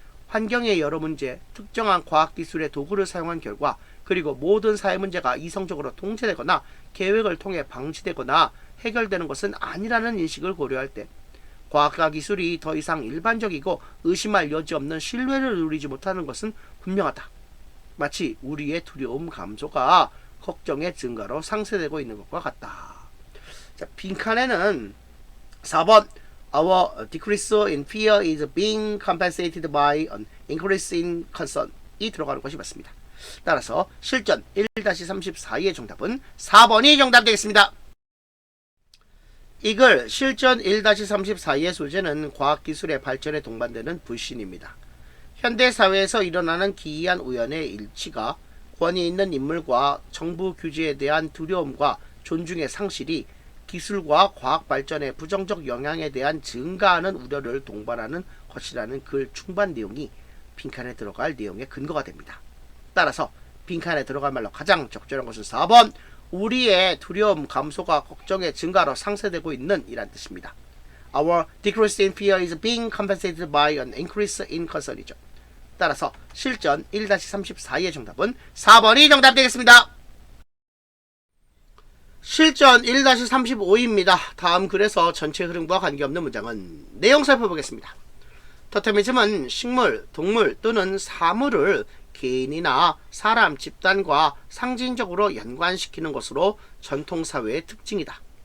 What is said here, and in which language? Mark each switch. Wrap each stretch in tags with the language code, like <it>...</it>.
<ko>환경의 여러 문제, 특정한 과학기술의 도구를 사용한 결과 그리고 모든 사회 문제가 이성적으로 통제되거나 계획을 통해 방치되거나 해결되는 것은 아니라는 인식을 고려할 때 과학과 기술이 더 이상 일반적이고 의심할 여지 없는 신뢰를 누리지 못하는 것은 분명하다. 마치 우리의 두려움 감소가 걱정의 증가로 상쇄되고 있는 것과 같다. 자, 빈칸에는 4번</ko> <en>Our decrease in fear is being compensated by an increase in concern</en> <ko>이 들어가는 것이 맞습니다. 따라서 실전 1-34의 정답은 4번이 정답 되겠습니다. 이글 실전 1-34의 소재는 과학기술의 발전에 동반되는 불신입니다. 현대사회에서 일어나는 기이한 우연의 일치가 권위 있는 인물과 정부 규제에 대한 두려움과 존중의 상실이 기술과 과학 발전의 부정적 영향에 대한 증가하는 우려를 동반하는 것이라는 글 중반 내용이 빈칸에 들어갈 내용의 근거가 됩니다. 따라서 빈칸에 들어갈 말로 가장 적절한 것은 4번 우리의 두려움 감소가 걱정의 증가로 상쇄되고 있는 이란 뜻입니다.</ko> <en>Our decrease in fear is being compensated by an increase in concern이죠.</en> <ko>따라서 실전 1-34의 정답은 4번이 정답 되겠습니다. 실전 1-35입니다. 다음 글에서 전체 흐름과 관계없는 문장은 내용 살펴보겠습니다. 토테미즘은 식물, 동물 또는 사물을 개인이나 사람, 집단과 상징적으로 연관시키는 것으로 전통사회의 특징이다.</ko>